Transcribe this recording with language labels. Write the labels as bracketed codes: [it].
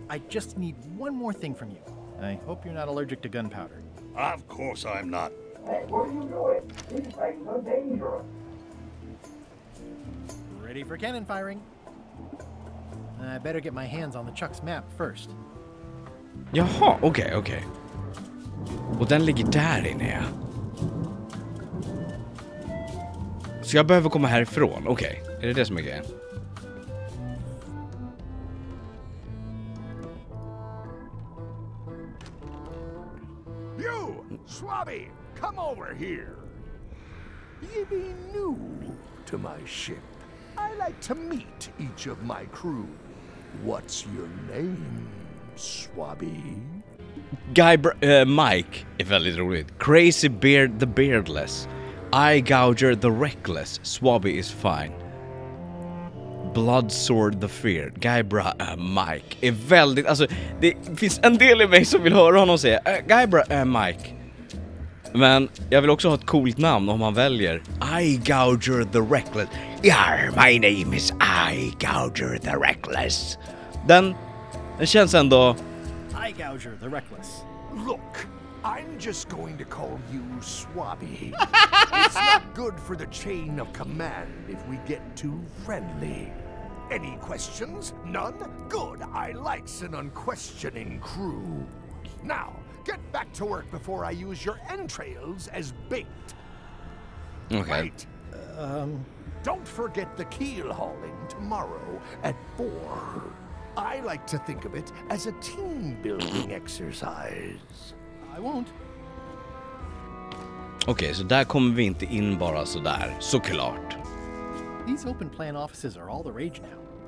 [en] I just need one more thing from you. I hope you're not allergic to gunpowder. Of course I'm not. Hey, what are you doing? These things are dangerous. Ready for cannon firing. I better get my hands on the Chuck's map first. [sv] Jaha, okej. Och den ligger där inne, ja. Så jag behöver komma härifrån, okej. Är det som är grejen? [en] You, Swabby, come over here. Ye be new to my ship. I like to meet each of my crew. What's your name, Swabby? [sv] Mike är väldigt roligt. [en] Crazy Beard the Beardless. Eye Gouger the Reckless. Swabby is fine. Bloodsword the Feared. [sv] Mike är väldigt... Alltså, det finns en del i mig som vill höra honom säga Mike. Men jag vill också ha ett coolt namn om man väljer Eye Gouger the Reckless. [en] Yeah, my name is Eye Gouger the Reckless. [sv] Den känns ändå... [en] Eye Gouger the Reckless. Look, I'm just going to call you Swabby. It's not good for the chain of command if we get too friendly. Any questions? None? Good. I likes an unquestioning crew. Now, get back to work before I use your entrails as bait. Okay. Right. Don't forget the keel hauling tomorrow at 4. I like to think of it as a team building exercise. I won't. [sv] Okej, så där kommer vi inte in bara så där, såklart. [en] These open plan offices are all the rage now.